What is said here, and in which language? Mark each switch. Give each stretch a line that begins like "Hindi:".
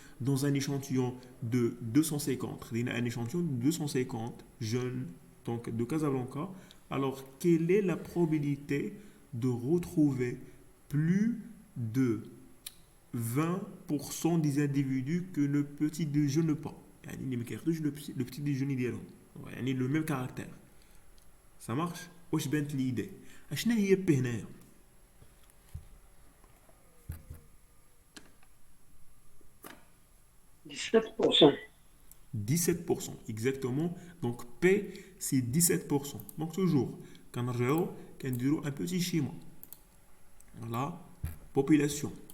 French: Dans un échantillon de 250, un échantillon de 250 jeunes donc de Casablanca, alors quelle est la probabilité de retrouver plus de 20% des individus que ne petit déjeunent pas.
Arabic: يعني ما كياخدوش
French: le petit déjeuner
Arabic: ديالهم. يعني
French: le même caractère. Ça marche?
Arabic: واش بانت لي ايدي اشنا هي بي هنايا
French: 17% exactement donc P c'est 17% donc toujours
Arabic: كنرجعوا كنديروا
French: un petit schéma voilà population